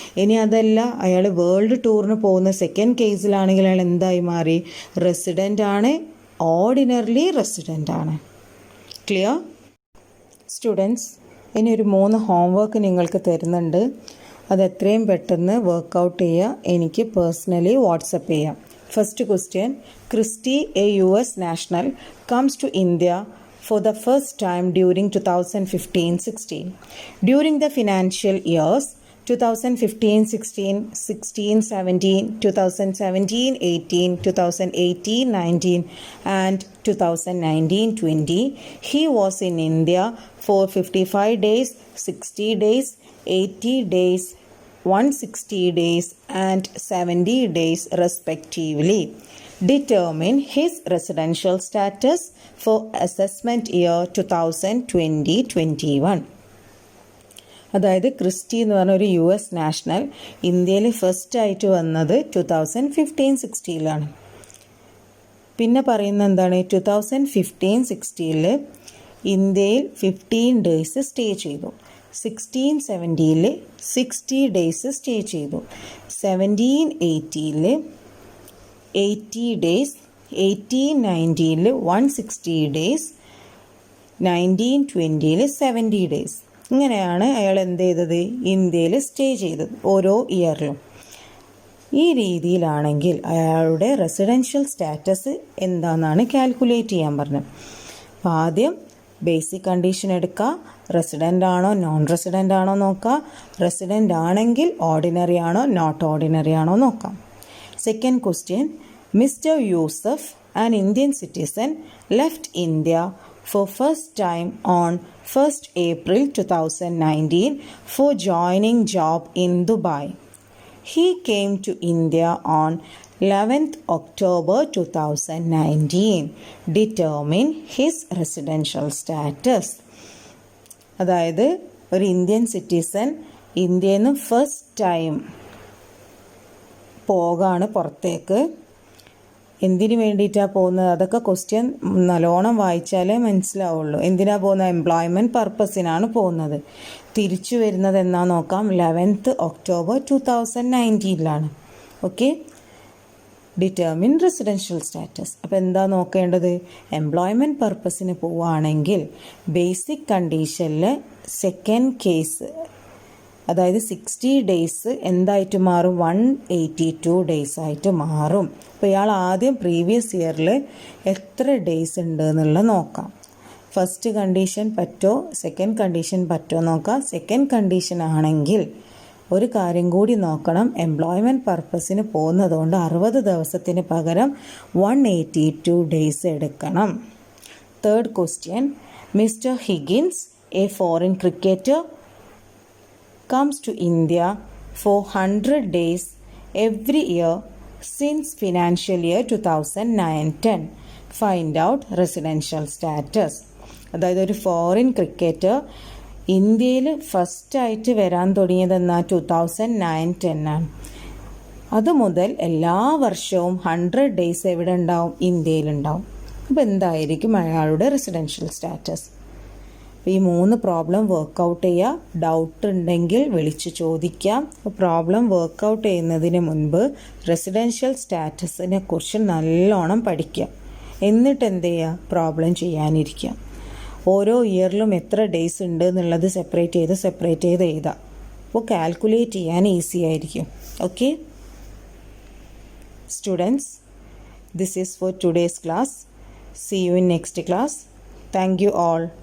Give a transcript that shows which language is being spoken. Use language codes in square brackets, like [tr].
[ml] ഇനി അതല്ല, അയാൾ വേൾഡ് ടൂറിന് പോകുന്ന സെക്കൻഡ് കേസിലാണെങ്കിൽ അയാൾ എന്തായി മാറി? റെസിഡൻ്റ് ആണ്, ഓർഡിനറിലി റെസിഡൻ്റ് ആണ്. Clear students? ഇനി ഒരു 3 ഹോംവർക്ക് നിങ്ങൾക്ക് തരുന്നുണ്ട്. അത് എത്രയും പെട്ടെന്ന് വർക്കൗട്ട് ചെയ്യുക. എനിക്ക് പേഴ്സണലി വാട്സപ്പ് ചെയ്യാം. [en] First question, Christy, a US national, comes to India for the first time during 2015-16. During the financial years 2015-16, 16-17, 2017-18, 2018-19 and 2019-20, he was in India for 55 days, 60 days, 80 days, 160 days and 70 days respectively. determine his residential status for assessment year 2020-21. [ml] അതായത് Christy എന്ന് പറഞ്ഞ ഒരു US national ഇന്ത്യയിൽ first ആയിട്ട് വന്നത് 2015-16 പിന്നെ പറയുന്ന എന്താണ് 2015-16 ഇന്ത്യയിൽ 15 ഡേയ്സ് സ്റ്റേ ചെയ്തു. 16-17 60 ഡേയ്സ് സ്റ്റേ ചെയ്തു. 17-18 80 ഡേയ്സ്. 18-19 160 ഡേയ്സ്. 19-20 70 ഡേയ്സ്. ഇങ്ങനെയാണ് അയാൾ എന്ത് ചെയ്തത്, ഇന്ത്യയിൽ സ്റ്റേ ചെയ്തത് ഓരോ ഇയറിലും. ഈ രീതിയിലാണെങ്കിൽ അയാളുടെ റെസിഡൻഷ്യൽ സ്റ്റാറ്റസ് എന്താണെന്നാണ് കാൽക്കുലേറ്റ് ചെയ്യാൻ പറഞ്ഞത്. അപ്പോൾ ആദ്യം ബേസിക് കണ്ടീഷൻ എടുക്കുക, റെസിഡൻ്റ് ആണോ നോൺ റെസിഡൻ്റ് ആണോ നോക്കുക. റെസിഡൻ്റ് ആണെങ്കിൽ ഓർഡിനറി ആണോ നോട്ട് ഓർഡിനറി ആണോ നോക്കാം. [en] Second question, mister Yusuf, an Indian citizen, left India for first time on 1st April 2019 for joining job in Dubai. He came to India on 11th October 2019. Determine his residential status. [ml] അതായത് ഒരു Indian citizen ഇന്ത്യയിൽ നിന്ന് first time പോകാണ് പുറത്തേക്ക്. എന്തിനു വേണ്ടിയിട്ടാണ് പോകുന്നത്, അതൊക്കെ question നല്ലോണം വായിച്ചാലേ മനസ്സിലാവുള്ളൂ. എന്തിനാണ് പോകുന്നത്, എംപ്ലോയ്മെൻറ്റ് പർപ്പസിനാണ് പോകുന്നത്. തിരിച്ചു വരുന്നത് എന്നാ നോക്കാം, 11th October 2019. [en] Okay, determine residential status. [ml] അപ്പോൾ എന്താ നോക്കേണ്ടത്, എംപ്ലോയ്മെൻറ്റ് പർപ്പസിന് പോവുകയാണെങ്കിൽ ബേസിക് കണ്ടീഷനിൽ സെക്കൻഡ് കേസ് അതായത് 60 ഡേയ്സ് എന്തായിട്ട് മാറും, 182 ഡേയ്സ് ആയിട്ട് മാറും. അപ്പോൾ ഇയാൾ ആദ്യം പ്രീവിയസ് ഇയറിൽ എത്ര ഡേയ്സ് ഉണ്ട് എന്നുള്ളത് നോക്കാം. ഫസ്റ്റ് കണ്ടീഷൻ പറ്റോ സെക്കൻഡ് കണ്ടീഷൻ പറ്റോ നോക്കാം. സെക്കൻഡ് കണ്ടീഷൻ ആണെങ്കിൽ ഒരു കാര്യം കൂടി നോക്കണം, എംപ്ലോയ്മെൻറ്റ് പർപ്പസിന് പോകുന്നതുകൊണ്ട് 60 ദിവസത്തിന് പകരം 182 ഡേയ്സ് എടുക്കണം. [en] Third question, mister Higgins, a foreign cricketer, comes to India for 100 days every year since financial year 2009-10. Find out residential status. [ml] അതായത് ഒരു ഫോറിൻ ക്രിക്കറ്റർ ഇന്ത്യയിൽ ഫസ്റ്റായിട്ട് വരാൻ തുടങ്ങിയതെന്നാ 2009-10 ആണ്. അതുമുതൽ എല്ലാ വർഷവും 100 ഡേയ്സ് എവിടെ ഉണ്ടാവും, ഇന്ത്യയിലുണ്ടാവും. അപ്പോൾ എന്തായിരിക്കും അയാളുടെ റെസിഡൻഷ്യൽ സ്റ്റാറ്റസ്? ഈ 3 പ്രോബ്ലം വർക്കൗട്ട് ചെയ്യുക. ഡൗട്ട് ഉണ്ടെങ്കിൽ വിളിച്ച് ചോദിക്കാം. പ്രോബ്ലം വർക്കൗട്ട് ചെയ്യുന്നതിന് മുൻപ് റെസിഡൻഷ്യൽ സ്റ്റാറ്റസിനെ കുറിച്ച് നല്ലോണം പഠിക്കുക. എന്നിട്ട് എന്ത് ചെയ്യുക, പ്രോബ്ലം ചെയ്യാനിരിക്കുക. ഓരോ ഇയറിലും എത്ര ഡേയ്സ് ഉണ്ട് എന്നുള്ളത് സെപ്പറേറ്റ് ചെയ്ത് എഴുതാം. അപ്പോൾ കാൽക്കുലേറ്റ് ചെയ്യാൻ ഈസി ആയിരിക്കും. [en] Okay students, this is for today's class. See you in next class. Thank you all.